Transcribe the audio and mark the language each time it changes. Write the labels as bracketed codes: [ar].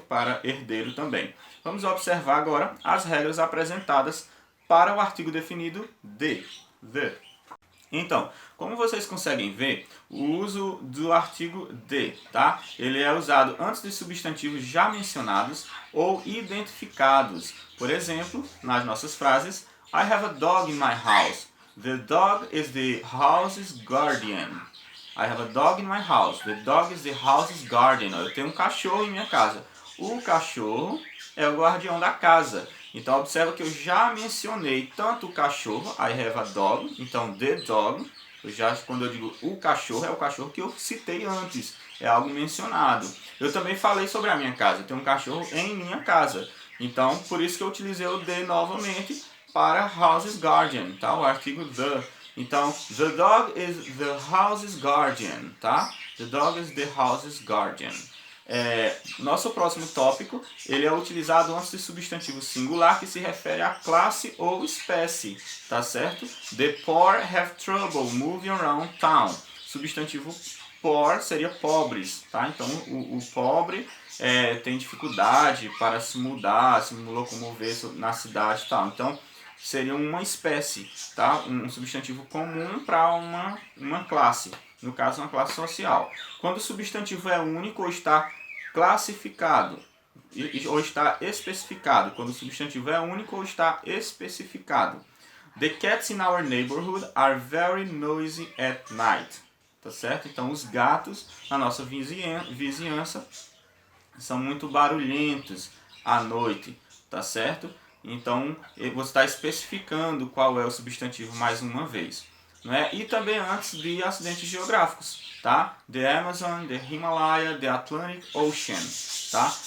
[pt] Para herdeiro também. Vamos observar agora as regras apresentadas para o artigo definido the. Então, como vocês conseguem ver, o uso do artigo de, tá? Ele é usado antes de substantivos já mencionados ou identificados. Por exemplo, nas nossas frases, [en] I have a dog in my house. The dog is the house's guardian. I have a dog in my house. The dog is the house's guardian. [pt] Eu tenho um cachorro em minha casa. O cachorro é o guardião da casa. Então observa que eu já mencionei tanto o cachorro, [en] I have a dog, [pt] então [en] the dog, [pt] quando eu digo o cachorro, é o cachorro que eu citei antes, é algo mencionado. Eu também falei sobre a minha casa, eu tenho um cachorro em minha casa, então por isso que eu utilizei o the novamente para house's guardian, tá? O artigo the. [en] Então, the dog is the house's guardian, tá? The dog is the house's guardian. [pt] Nosso próximo tópico, ele é utilizado antes de substantivo singular que se refere a classe ou espécie, tá certo? [en] The poor have trouble moving around town. [pt] Substantivo poor seria pobres, tá? Então o pobre tem dificuldade para se mudar, se locomover na cidade e tal. Então seria uma espécie, tá? Um substantivo comum para uma classe. No caso, uma classe social. Quando o substantivo é único ou está classificado, ou está especificado. Quando o substantivo é único ou está especificado. [en] The cats in our neighborhood are very noisy at night. [pt] Tá certo? Então, os gatos na nossa vizinhança são muito barulhentos à noite. Tá certo? Então, você está especificando qual é o substantivo mais uma vez. Né? E também antes de acidentes geográficos, tá? The Amazon, the Himalaya, the Atlantic Ocean, tá?